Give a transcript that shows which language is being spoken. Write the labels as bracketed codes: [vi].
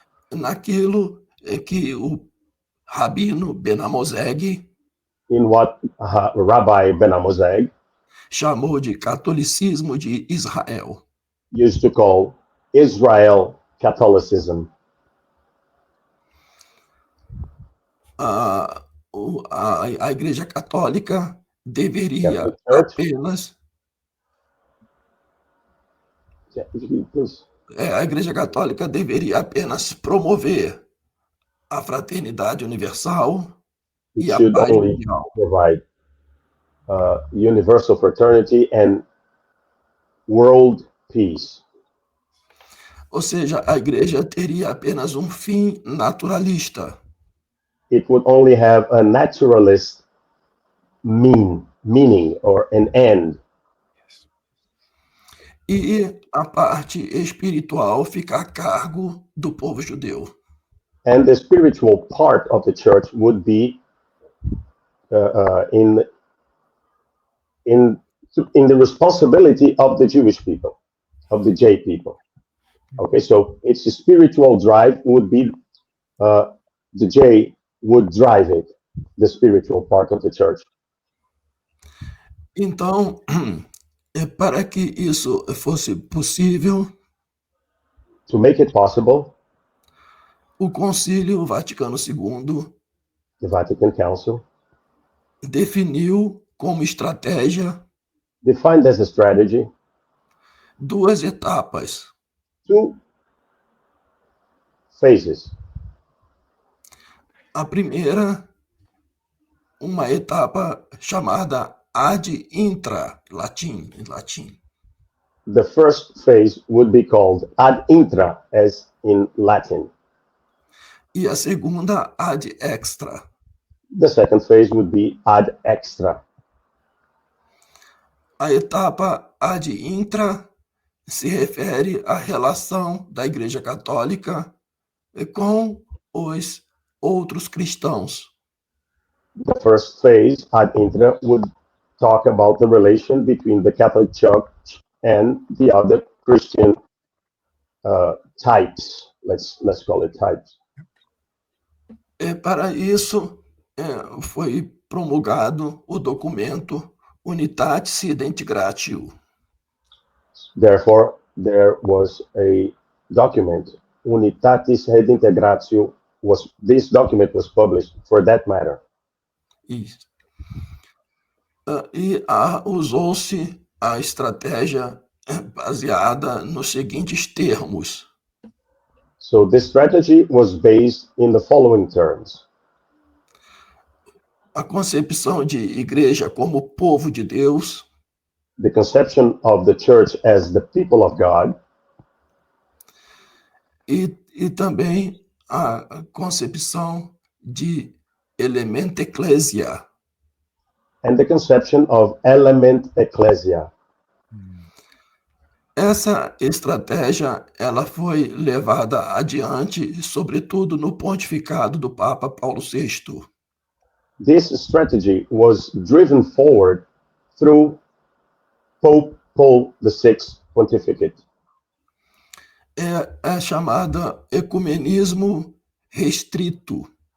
[pt] naquilo que o Rabino Ben Amozeg [en] in what Rabbi Ben Amozeg [pt] chamou de catolicismo de Israel. [en] used to call Israel Catholicism. [pt] A Igreja Católica deveria [en] Catholic Church. [pt] apenas... [en] Please. [pt] A Igreja Católica deveria apenas promover a fraternidade universal [en] It [pt] e a [en] should [pt] paz [en] only [pt] mundial. [en] provide universal fraternity and world peace. [pt] Ou seja, a igreja teria apenas um fim naturalista, [en] It would only have a naturalist meaning or an end, [pt] e a parte espiritual fica a cargo do povo judeu. [en] and the spiritual part of the church would be in the responsibility of the Jewish people, of the J people. Okay, so its spiritual drive would be the J would drive it, the spiritual part of the church. [pt] Então, para que isso fosse possível, [en] To make it possible, [pt] o Concílio Vaticano II [en] the Vatican Council [pt] definiu como estratégia [en] defined as a strategy [pt] duas etapas. [en] two phases. [pt] A primeira, uma etapa chamada ad intra, em latim. [en] The first phase would be called ad intra, as in Latin. [pt] E a segunda, ad extra. [en] The second phase would be ad extra. [pt] A etapa ad intra se refere à relação da Igreja Católica com os outros cristãos. [en] The first phase, ad intra, would talk about the relation between the Catholic Church and the other Christian types. Let's call it types. [pt] Para isso, foi promulgado o documento Unitatis Redemptio. [en] Therefore, there was a document, Unitatis Redintegratio. This document was published for that matter. [pt] Isso. E usou-se a estratégia baseada nos seguintes termos. [en] So this strategy was based in the following terms. [pt] A concepção de igreja como povo de Deus, [en] The conception of the church as the people of God, [pt] e também a concepção de elemento ecclesia. [en] and the conception of element ecclesia. [pt] Essa estratégia ela foi levada adiante, sobretudo no pontificado do Papa Paulo VI. [en] This strategy was driven forward through Pope Paul VI's pontificate. [pt] É chamada ecumenismo restrito.